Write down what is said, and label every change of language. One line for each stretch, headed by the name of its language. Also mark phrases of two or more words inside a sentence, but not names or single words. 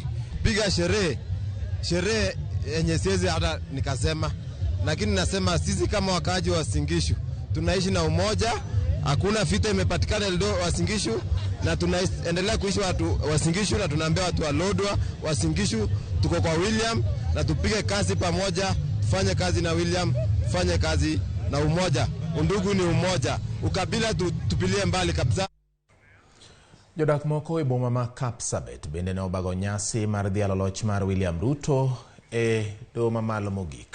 Swahili: Piga sherehe yenye siwezi hata nikasema, lakini nasema sisi kama wakaaji wa Singishu tunaishi na umoja, hakuna vita imepatikana wa Singishu, na tunaendelea kuishi watu wa Singishu, na tunaambia watu wa Lodwa wa Singishu tuko kwa William na tupige kazi pamoja, tufanye kazi na William, tufanye kazi na umoja. undugu ni umoja, ukabila tupilie mbali kabisa.
Luo (Kenya and Tanzania): Jodak moko e boma ma Kapsabet bende ne obago nyasi mar dhialo loch mar William Ruto e doho mamalo mogik.